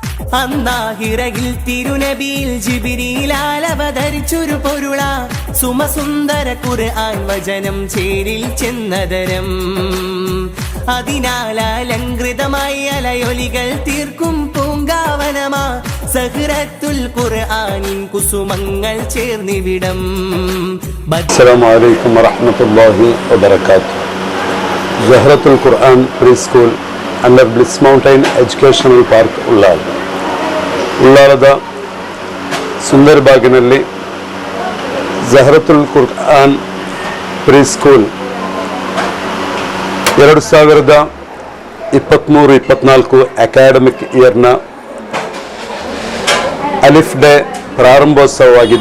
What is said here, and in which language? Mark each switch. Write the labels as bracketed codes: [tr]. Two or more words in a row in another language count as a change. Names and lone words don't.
[ml] അന്നാഹിറയിൽ തിരുനബിയിൽ ജിബ്രീലാൽ അവതരിച്ചൊരു പൊരുള സുമസുന്ദര ഖുർആൻ വചനം ചേരിൽ ചെന്നതരം അതിനാൽ അലങ്കൃതമായി അലയൊലികൾ തീർക്കും പൂങ്കാവനമാ സഹ്റത്തുൽ ഖുർആനിൻ കുസുമങ്ങൾ ചേർന്നിവിടം. [ar] السلام عليكم ورحمة الله وبركاته. [kn] സഹ്റത്തുൽ ഖുർആൻ പ്രീ സ്കൂൾ ಅಂಡರ್ ಬ್ಲಿಸ್ ಮೌಂಟೈನ್ ಎಜುಕೇಷನಲ್ ಪಾರ್ಕ್ ಉಳ್ಳಾಲದ ಸುಂದರ್ಬಾಗಿನಲ್ಲಿ ಝಹ್ರತುಲ್ ಕುರ್ಆನ್ ಪ್ರೀ ಸ್ಕೂಲ್ 2023-24 [en] academic year [kn] ಅಲಿಫ್ ಡೇ ಪ್ರಾರಂಭೋತ್ಸವವಾಗಿದೆ.